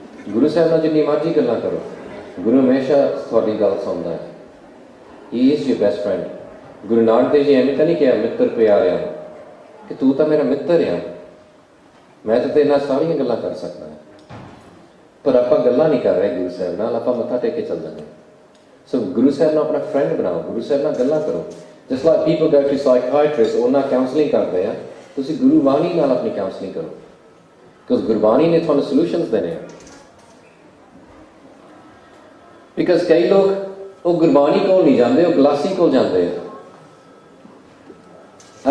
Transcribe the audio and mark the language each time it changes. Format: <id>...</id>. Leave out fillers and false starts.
<pa>ਗੁਰੂ ਸਾਹਿਬ ਨਾਲ ਜਿੰਨੀ ਮਰਜ਼ੀ ਗੱਲਾਂ ਕਰੋ, ਗੁਰੂ ਹਮੇਸ਼ਾ ਤੁਹਾਡੀ ਗੱਲ ਸੁਣਦਾ ਹੈ।</pa> <en>He is your best friend.</en> <pa>Guru Nanak Dev ji ਐਵੇਂ ਤਾਂ ਨਹੀਂ ਕਿਹਾ ਮਿੱਤਰ ਪਿਆਰਿਆਂ ਕਿ ਤੂੰ ਤਾਂ ਮੇਰਾ ਮਿੱਤਰ ਆ, ਮੈਂ ਤਾਂ ਤੇਰੇ ਨਾਲ ਸਾਰੀਆਂ ਗੱਲਾਂ ਕਰ ਸਕਦਾ ਹਾਂ। ਪਰ ਆਪਾਂ ਗੱਲਾਂ ਨਹੀਂ ਕਰ ਰਹੇ ਗੁਰੂ ਸਾਹਿਬ ਨਾਲ, ਆਪਾਂ ਮੱਥਾ ਟੇਕ ਕੇ ਚੱਲ ਜਾਂਦੇ। So Guru Sahib ਨੂੰ ਆਪਣਾ friend ਬਣਾਓ, Guru Sahib ਨਾਲ ਗੱਲਾਂ ਕਰੋ.</pa> <en>Just like people go to psychiatrists,</en> <pa>ਉਹਨਾਂ counselling ਕਰਦੇ ਆ, ਤੁਸੀਂ ਗੁਰੂ ਬਾਣੀ ਨਾਲ ਆਪਣੀ counselling ਕਰੋ. Because ਗੁਰਬਾਣੀ ਨੇ ਤੁਹਾਨੂੰ solutions ਦੇਣੇ ਆ. Because ਕਈ ਲੋਕ ਉਹ ਗੁਰਬਾਣੀ ਕੋਲ ਨਹੀਂ ਜਾਂਦੇ, ਉਹ ਗਲਾਸੀ ਕੋਲ ਜਾਂਦੇ ਆ.</pa>